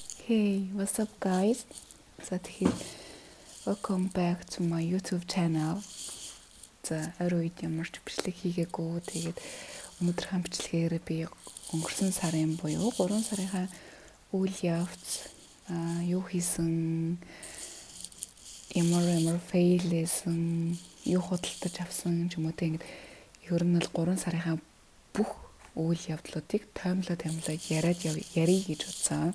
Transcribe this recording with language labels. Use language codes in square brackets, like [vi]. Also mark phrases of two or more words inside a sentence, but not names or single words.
[en] Hey, what's up guys? Welcome back to my YouTube channel. [mn] За орой үед ямар ч бичлэг хийгээгүй. Тэгээд өнөөдрийн бичлэгээр би өнгөрсөн сарын буюу 3 сарынхаа үйл явц юу хийсэн, ямар фейлсэн, юу худалдаж авсан ч юм уу тэгээд ер нь л 3 сарынхаа бүх үйл явдлуудыг таймлаад ярий гэж бодсон.